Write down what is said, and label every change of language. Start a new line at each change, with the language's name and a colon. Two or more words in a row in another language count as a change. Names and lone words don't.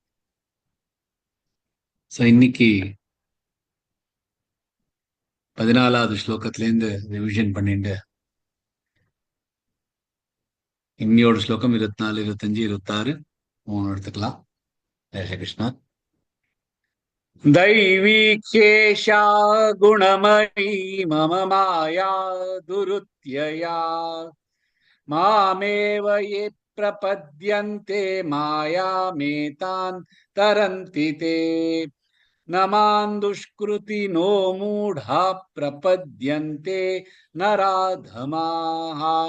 Tamil: இன்னைக்கு 14வது ஸ்லோகத்திலேருந்து ரிவிஷன் பண்ணிட்டு இன்னையோட ஸ்லோகம் 24, 25, 26 3 எடுத்துக்கலாம்.
Sanskrit: जय श्री कृष्णा. दैवीख्येषा गुणमयी मम माया दुरुत्यया मामेव ये प्रपद्यन्ते मायामेतान् तरन्ति ते न मां दुष्कृतिनो मूढा प्रपद्यन्ते नराधमाः